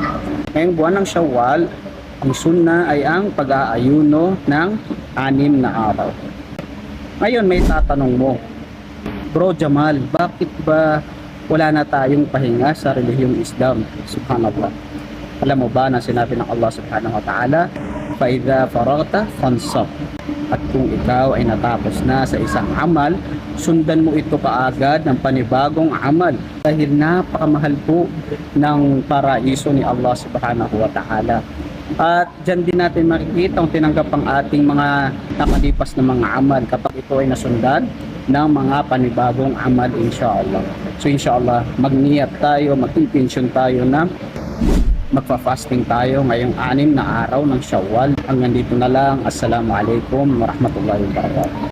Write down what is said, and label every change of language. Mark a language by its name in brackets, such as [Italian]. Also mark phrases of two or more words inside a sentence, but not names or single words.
[Filipino] Ngayong buwan ng Shawwal, ang sunna ay ang pag-aayuno ng 6 na araw. Ngayon may tatanong mo, Bro Jamal, bakit ba wala na tayong pahinga sa relihiyong Islam? Subhanallah. Alam mo ba na sinabi ng Allah [Arabic] سبحانه وتعالى, فَإِذَا فَرَغْتَ فَانْصَبْ. [Filipino] At kung ikaw ay natapos na sa isang amal, sundan mo ito kaagad ng panibagong amal. Dahil napakamahal po ng paraiso ni Allah [Arabic] سبحانه وتعالى. [Filipino] At dyan din natin makikita ang tinanggap ang ating mga nakalipas na mga amal kapag ito ay nasundan ng mga panibagong amal, inshallah. So inshallah, magniyat tayo, mag-intention tayo na magfa-fasting tayo ngayong 6 na araw ng Shawwal. Hanggang dito na lang. [Arabic] السلام عليكم ورحمة الله وبركاته.